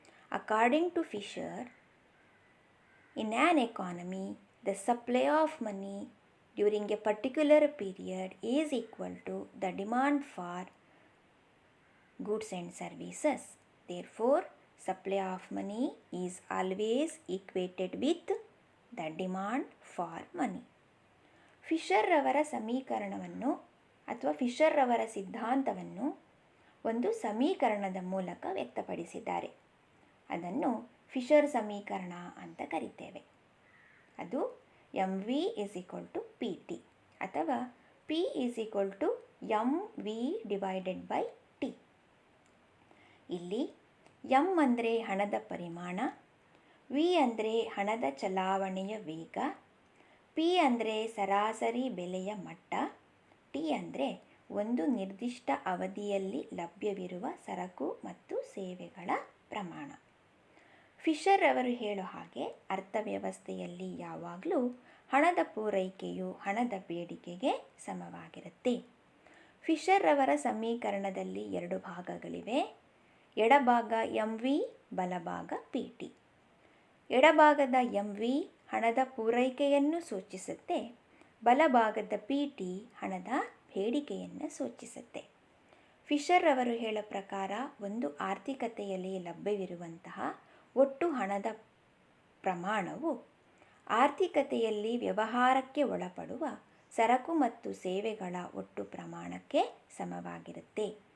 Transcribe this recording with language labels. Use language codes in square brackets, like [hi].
[en] According to Fisher, in an economy, the supply of money during a particular period is equal to the demand for goods and services. Therefore, supply of money is always equated with the demand for money. [kn] Fisher ರವರ ಸಮೀಕರಣವನ್ನು ಅಥವಾ Fisher ರವರ ಸಿದ್ಧಾಂತವನ್ನು ಒಂದು ಸಮೀಕರಣದ ಮೂಲಕ ವ್ಯಕ್ತಪಡಿಸಿದ್ದಾರೆ. ಅದನ್ನು ಫಿಶರ್ ಸಮೀಕರಣ ಅಂತ ಕರಿತೇವೆ. ಅದು mv=pt ಅಥವಾ p=mv/t. ಇಲ್ಲಿ m ಅಂದರೆ ಹಣದ ಪರಿಮಾಣ, v ಅಂದರೆ ಹಣದ ಚಲಾವಣೆಯ ವೇಗ, p ಅಂದರೆ ಸರಾಸರಿ ಬೆಲೆಯ ಮಟ್ಟ, t ಅಂದರೆ ಒಂದು ನಿರ್ದಿಷ್ಟ ಅವಧಿಯಲ್ಲಿ ಲಭ್ಯವಿರುವ ಸರಕು ಮತ್ತು ಸೇವೆಗಳ ಪ್ರಮಾಣ. ಫಿಶರ್ ಅವರು ಹೇಳೋ ಹಾಗೆ ಅರ್ಥವ್ಯವಸ್ಥೆಯಲ್ಲಿ ಯಾವಾಗಲೂ ಹಣದ ಪೂರೈಕೆಯು ಹಣದ ಬೇಡಿಕೆಗೆ ಸಮವಾಗಿರುತ್ತೆ. ಫಿಶರ್ ಅವರ ಸಮೀಕರಣದಲ್ಲಿ 2 ಭಾಗಗಳಿವೆ. ಎಡಭಾಗ mv, ಬಲಭಾಗ pt. ಎಡಭಾಗದ mv ಹಣದ ಪೂರೈಕೆಯನ್ನು ಸೂಚಿಸುತ್ತೆ, ಬಲಭಾಗದ pt ಹಣದ ಬೇಡಿಕೆಯನ್ನು ಸೂಚಿಸುತ್ತೆ. ಫಿಶರ್ ಅವರು ಹೇಳೋ ಪ್ರಕಾರ ಒಂದು ಆರ್ಥಿಕತೆಯಲ್ಲಿ ಲಭ್ಯವಿರುವಂತಹ ಒಟ್ಟು ಹಣದ ಪ್ರಮಾಣವು ಆರ್ಥಿಕತೆಯಲ್ಲಿ ವ್ಯವಹಾರಕ್ಕೆ ಒಳಪಡುವ ಸರಕು ಮತ್ತು ಸೇವೆಗಳ ಒಟ್ಟು ಪ್ರಮಾಣಕ್ಕೆ ಸಮವಾಗಿರುತ್ತೆ.